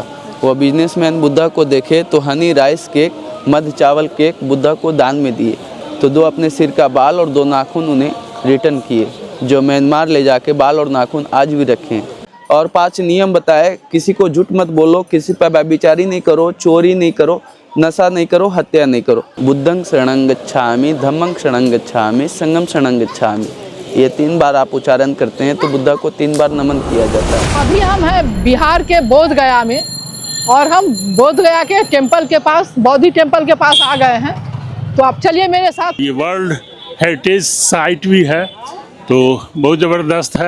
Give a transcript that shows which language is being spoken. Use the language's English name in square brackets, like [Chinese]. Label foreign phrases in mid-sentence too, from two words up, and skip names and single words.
[Hindi] वो बिजनेसमैन बुद्धा को देखे तो [English] honey rice cake, [Hindi] मध चावल केक बुद्धा को दान में दिए। तो 2 अपने सिर का बाल और 2 नाखून उन्हें रिटर्न किए, जो म्यांमार ले जाके बाल और नाखून आज भी रखे हैं। और 5 नियम बताए, किसी को झूठ मत बोलो, किसी पर व्यभिचारी नहीं करो, चोरी नहीं करो, नशा नहीं करो, हत्या नहीं करो। [Pali] बुद्धं शरणं गच्छामि, धम्मं शरणं गच्छामि, संघं शरणं गच्छामि। [Hindi] ये 3 बार आप उच्चारण करते हैं तो बुद्धा को 3 बार नमन किया जाता है। अभी हम हैं बिहार के बोध गया में और हम बोध गया के टेम्पल के पास, बौद्धि टेम्पल के पास आ गए हैं। तो आप चलिए मेरे साथ। ये [English] World Heritage Site [Hindi] भी है, तो बहुत ज़बरदस्त है।